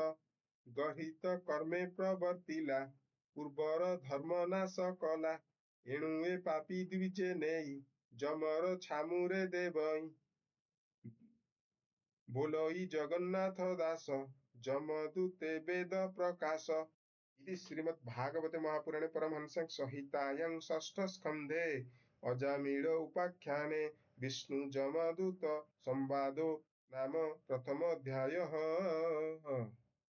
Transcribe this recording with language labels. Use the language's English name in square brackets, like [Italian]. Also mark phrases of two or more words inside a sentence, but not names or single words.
[Odia] ଗର୍ହିତ କର୍ମେ ପ୍ରବର୍ତ୍ତିଲା, ପୂର୍ବର ଧର୍ମ ନାଶ କଲା। ଏଣୁ ଏ ପାପୀ ଦ୍ୱିଜେ ନେଇ, ଯମର ଛାମୁରେ ଦେବଇଁ। ବୋଲଇ ଜଗନ୍ନାଥ ଦାସ, ଯମଦୂତେ ବେଦ ପ୍ରକାଶ। [Sanskrit] इति श्रीमद्भागवते महापुराणे परमहंस संहितायां षष्ठ स्कन्धे अजामिळ उपाख्याने विष्णु जमदूत संवादो नाम प्रथमोऽध्यायः।